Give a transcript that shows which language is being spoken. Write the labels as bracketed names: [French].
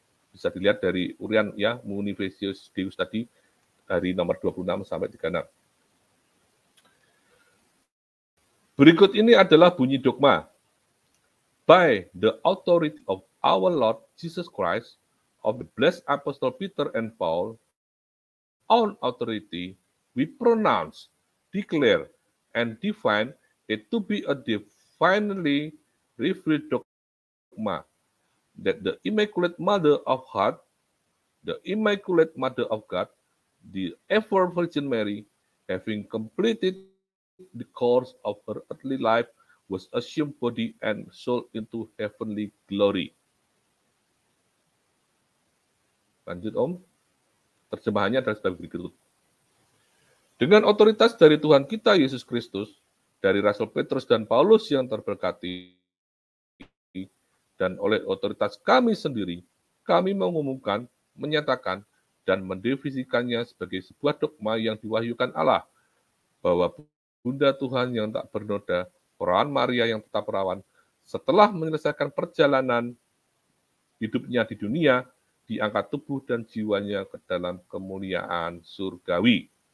[Indonesian] Bisa dilihat dari urian ya Munificus Deus tadi dari nomor 26 sampai 36. Berikut ini adalah bunyi dogma. [English] By the authority of our Lord Jesus Christ, of the blessed Apostle Peter and Paul, on authority, we pronounce, declare, and define it to be a divinely revealed dogma that the Immaculate Mother of God, the Immaculate Mother of God, the ever Virgin Mary, having completed the course of her earthly life, was assumed body and soul into heavenly glory. [Indonesian] Lanjut Om. Terjemahannya adalah sebagai berikut. Dengan otoritas dari Tuhan kita Yesus Kristus, dari Rasul Petrus dan Paulus yang terberkati, dan oleh otoritas kami sendiri, kami mengumumkan, menyatakan, dan mendefinisikannya sebagai sebuah dogma yang diwahyukan Allah, bahwa Bunda Tuhan yang tak bernoda, perawan Maria yang tetap perawan, setelah menyelesaikan perjalanan hidupnya di dunia, diangkat tubuh dan jiwanya ke dalam kemuliaan surgawi.